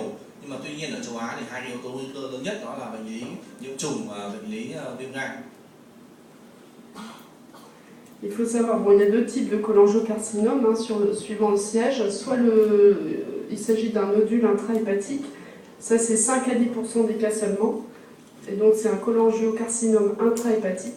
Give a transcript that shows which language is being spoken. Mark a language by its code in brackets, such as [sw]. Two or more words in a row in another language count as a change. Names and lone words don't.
[vi] Nhưng mà tuy nhiên ở châu Á thì hai cái yếu tố nguy cơ lớn nhất đó là bệnh lý nhiễm trùng và bệnh lý viêm gan. [fr] Il faut savoir, bon, il y a deux types de cholangiocarcinome suivant le siège. Soit il s'agit d'un nodule intrahépatique, ça c'est 5 à 10% des cas seulement, et donc c'est un cholangiocarcinome intrahépatique.